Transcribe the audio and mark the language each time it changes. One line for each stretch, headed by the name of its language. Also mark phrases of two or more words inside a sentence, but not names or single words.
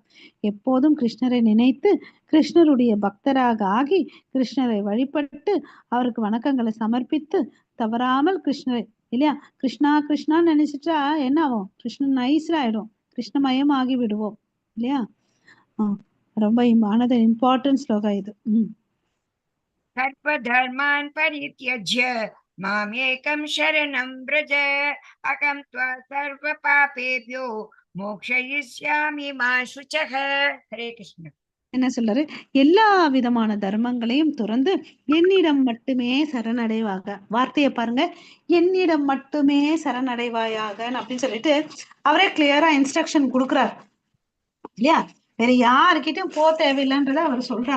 Tamil: எப்போதும் கிருஷ்ணரை நினைத்து கிருஷ்ணருடைய பக்தராக ஆகி கிருஷ்ணரை வழிபட்டு அவருக்கு வணக்கங்களை சமர்ப்பித்து தவறாமல் கிருஷ்ணரை இல்லையா, கிருஷ்ணா கிருஷ்ணான்னு நினைச்சிட்டா என்ன ஆகும்? கிருஷ்ணன் நைஸ்ல ஆயிடும், கிருஷ்ணமயம் ஆகி விடுவோம் இல்லையா. ரொம்ப
English: another important
Tamil: ஸ்லோகா இது.
Sanskrit: सर्वधर्मान् परित्यज्य मामेकं शरणं व्रज अहं त्वा सर्वपापेभ्यो मोक्षयिष्यामि मा शुचः. हरे कृष्ण.
Tamil: என்ன சொல்றாரு? எல்லா விதமான தர்மங்களையும் துறந்து என்னிடம் மட்டுமே சரணடைவாக. வார்த்தையை பாருங்க, என்னிடம் மட்டுமே சரணடைவாயாக அப்படின்னு சொல்லிட்டு அவரே
English: clearly instruction
Tamil: கொடுக்குறாரு இல்லையா. வேற யாருக்கிட்டையும் போக தேவையில்லைன்றத அவர் சொல்றாரு.